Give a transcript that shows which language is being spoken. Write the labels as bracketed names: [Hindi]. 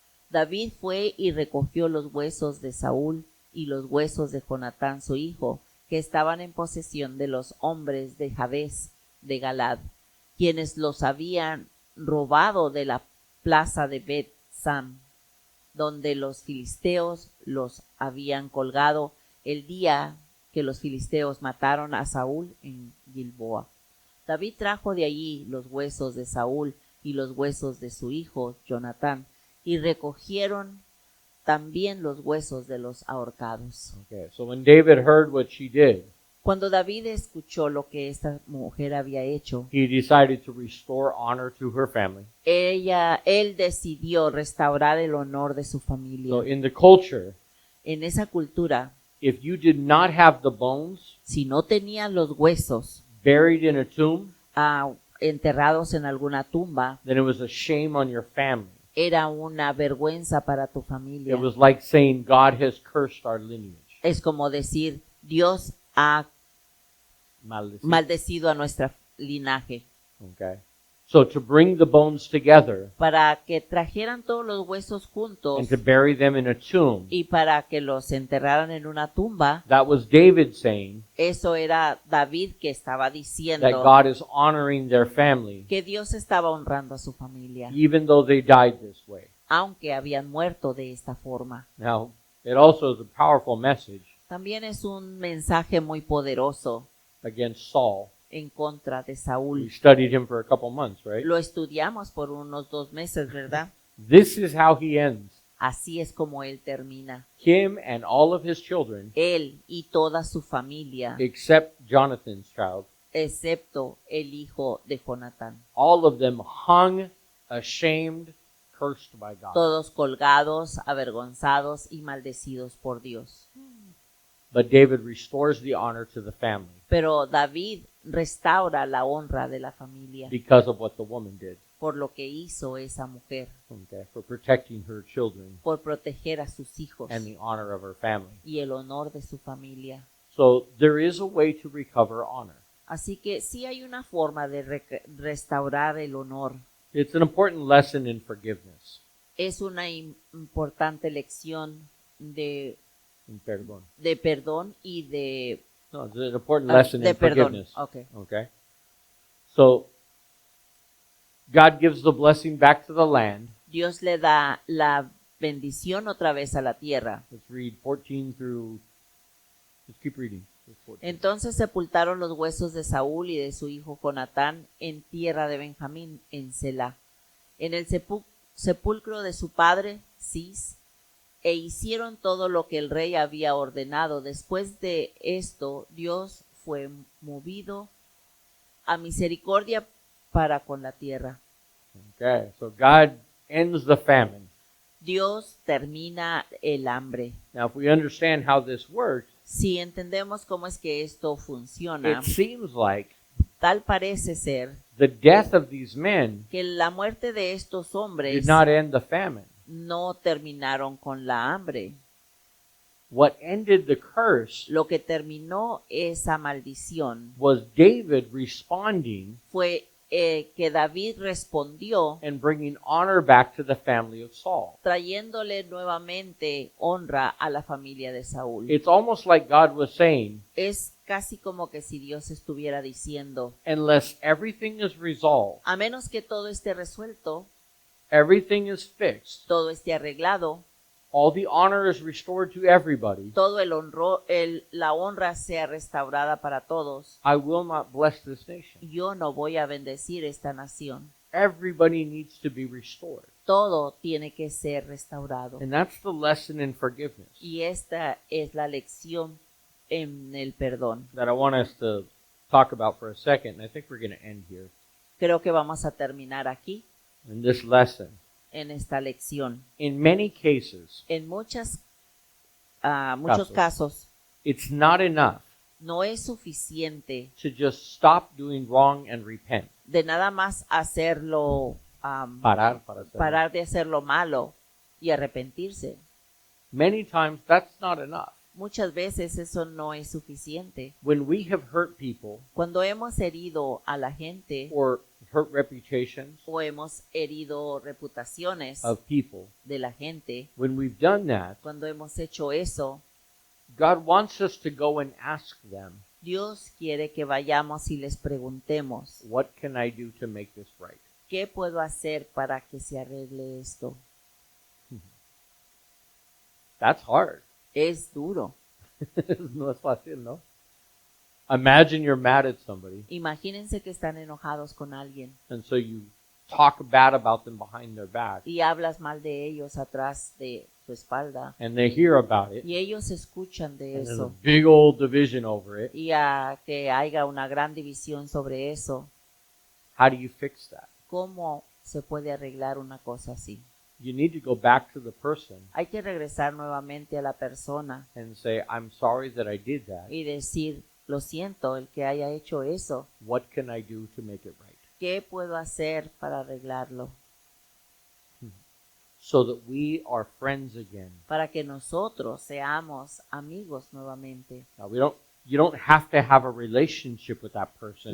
[Spanish] David fue y recogió los huesos de Saúl y los huesos de Jonatán su hijo, que estaban en posesión de los hombres de Jabes de Galad, quienes los habían robado de la plaza de Bet-Sam, donde los filisteos los habían colgado el día que los filisteos mataron a Saúl en Gilboa. David trajo de allí los huesos de Saúl y los huesos de su hijo Jonatán, y recogieron también los huesos de los ahorcados. [English] Okay, so when David heard what she did, [Spanish] Cuando David escuchó lo que esta mujer había hecho, [English] he decided to restore honor to her family. [Spanish] él decidió restaurar el honor de su [English] So [Spanish] familia. [English] in the culture, [Spanish] En esa cultura, [English] if you did not have the bones [Spanish] si no tenían los huesos [English] buried in a tomb, [Spanish] enterrados en alguna tumba, [English] then it was a shame on your family. [Spanish] era una vergüenza para tu familia. [English] It was like saying God has cursed our lineage. [Spanish] Es como decir, Dios ha Maldecido. maldecido a nuestro linaje. [English] Okay. So to bring the bones together [Spanish] Para que trajeran todos los huesos juntos [English] and to bury them in a tomb, [Spanish] y para que los enterraran en una tumba, [English] that was David saying [Spanish] eso era David que estaba [English] that [Spanish] diciendo [English] God is honoring their family [Spanish] que Dios estaba honrando a su familia, [English] even though they died this way. [Spanish] aunque habían muerto de esta forma. [English] Now, it also is a powerful message [Spanish] También es un mensaje muy poderoso [English] against Saul. [Spanish] en contra de [English] We [Spanish] Saúl. [English] studied him for a couple months, right? [Spanish] Lo estudiamos por unos 2 meses, ¿verdad? [English] This is how he ends. [Spanish] Así es como él termina. [English] Him and all of his children, [Spanish] Él y toda su familia, [English] except Jonathan's child, [Spanish] excepto el hijo de Jonatán. [English] all of them hung, ashamed, cursed by God. [Spanish] Todos colgados, avergonzados y maldecidos por Dios. [English] But David restores the honor to the family [Spanish] Pero David restaura la honra de la familia [English] because of what the woman did, [Spanish] por lo que hizo esa mujer, [English] okay, for protecting her children [Spanish] por proteger a sus hijos [English] and the honor of her family. [Spanish] y el honor de su familia. [English] So there is a way to recover honor. [Spanish] Así que sí hay una forma de restaurar el honor. [English] It's an important lesson in forgiveness. [Spanish] Es una importante lección [English] In [Spanish] perdón. de perdón y de, [English] No, it's an important lesson [Spanish] de [English] in [Spanish] perdón. [English] forgiveness. Okay. Okay? So, God gives the blessing back to the land. [Spanish] Dios le da la bendición otra vez a la tierra. [English] Let's read 14 through... Let's keep reading. Verse 14. [Spanish] Entonces sepultaron los huesos de Saúl y de su hijo Jonatán en tierra de Benjamín, en Selá, en el sepulcro de su padre Cis, e hicieron todo lo que el rey había ordenado. Después de esto, Dios fue movido a misericordia para con la tierra. [English] Okay, so God ends the famine. [Spanish] Dios termina el hambre. [English] Now, if we understand how this works, [Spanish] Si entendemos cómo es que esto funciona, [English] it seems like [Spanish] tal parece ser [English] the death of these men [Spanish] que la muerte de estos hombres [English] did not end the famine. [Spanish] no terminaron con la hambre. [English] What ended the curse [Spanish] Lo que terminó esa maldición [English] was David responding [Spanish] fue que David respondió [English] and bringing honor back to the family of Saul. [Spanish] trayéndole nuevamente honra a la familia de Saúl. [English] It's almost like God was saying, [Spanish] Es casi como que si Dios estuviera diciendo, [English] unless everything is resolved, [Spanish] a menos que todo esté resuelto, [English] everything is fixed, [Spanish] todo esté arreglado, [English] all the honor is restored to everybody, [Spanish] todo la honra sea restaurada para todos, [English] I will not bless this nation. [Spanish] yo no voy a bendecir esta nación. [English] Everybody needs to be restored. [Spanish] Todo tiene que ser restaurado. [English] And that's the lesson in forgiveness [Spanish] Y esta es la lección en el perdón. [English] that I want us to talk about for a second. And I think we're going to end here [Spanish] Creo que vamos a terminar aquí [English] in this lesson. [Spanish] en esta lección. [English] In many cases, [Spanish] En muchos casos [English] it's not enough [Spanish] no es suficiente [English] to just stop doing wrong and repent. [Spanish] de nada más hacerlo, Parar para hacerlo. parar de hacer lo malo y arrepentirse. [English] Many times that's not enough. [Spanish] Muchas veces eso no es suficiente. [English] When we have hurt people [Spanish] Cuando hemos herido a la gente [English] or hurt reputations [Spanish] o hemos herido reputaciones [English] of people, [Spanish] de la gente, [English] when we've done that, [Spanish] cuando hemos hecho eso, [English] God wants us to go and ask them, [Spanish] Dios quiere que vayamos y les preguntemos, [English] what can I do to make this right? [Spanish] ¿qué puedo hacer para que se arregle esto? [English] That's hard. [Spanish] Es duro. No es fácil, ¿no? [English] Imagine you're mad at somebody, [Spanish] Imagínense que están enojados con alguien [English] and so you talk bad about them behind their back, [Spanish] y hablas mal de ellos atrás de su espalda [English] and they hear about it, [Spanish] y ellos escuchan de [English] and there's a [Spanish] eso [English] big old division over it. [Spanish] y a que haya una gran división sobre eso. [English] How do you fix that? [Spanish] ¿Cómo se puede arreglar una cosa así? [English] You need to go back to the person [Spanish] Hay que regresar nuevamente a la persona [English] and say, I'm sorry that I did that. [Spanish] y decir, lo siento, el que haya hecho eso, [English] What can I do to make it right? [Spanish] ¿qué puedo hacer para arreglarlo? [English] So that we are friends again. [Spanish] Para que nosotros seamos amigos nuevamente. [English] Now, you don't have to have a relationship with that person,